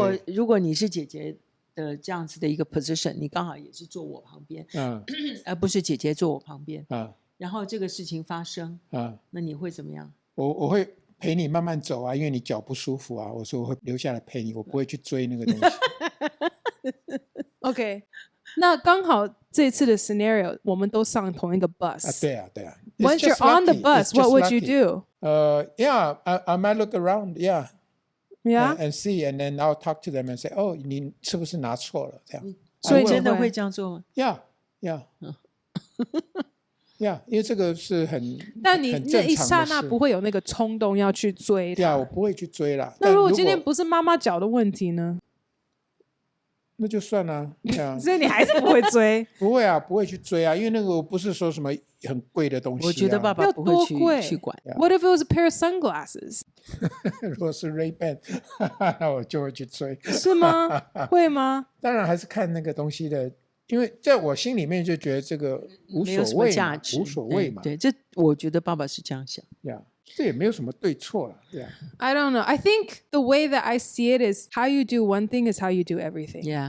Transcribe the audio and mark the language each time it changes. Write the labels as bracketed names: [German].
[Chinese] 如果你是姐姐的这样子的一个 position， 你刚好也是坐我旁边，而不是姐姐坐我旁边，然后这个事情发生，那你会怎么样？我会陪你慢慢走啊，因为你脚不舒服啊。我说我会留下来陪你，我不会去追那个东西。 OK， 那刚好这次的 scenario 我们都上同一个 bus。对啊。 [English] Once you're on the bus, what would you do? Yeah, I might look around. Yeah, and see, and then I'll talk to them and say, "Oh, [Chinese] 你是不是拿错了？这样。所以真的会这样做吗？ Yeah. 因为这个是很但你那一刹那不会有那个冲动要去追他。我不会去追啦。那如果今天不是妈妈脚的问题呢？那就算了。所以你还是不会追？不会啊，不会去追啊，因为那个不是说什么很贵的东西。我觉得爸爸不会去管。 [English] What if it was a pair of sunglasses？ [Chinese] 如果是 Ray-Ban， 那我就会去追。是吗？会吗？当然还是看那个东西的，因为在我心里面就觉得这个无所谓嘛，没有什么价值，无所谓嘛。对，这我觉得爸爸是这样想。这也没有什么对错了。 [English] I don't know. I think the way that I see it is how you do one thing is how you do everything.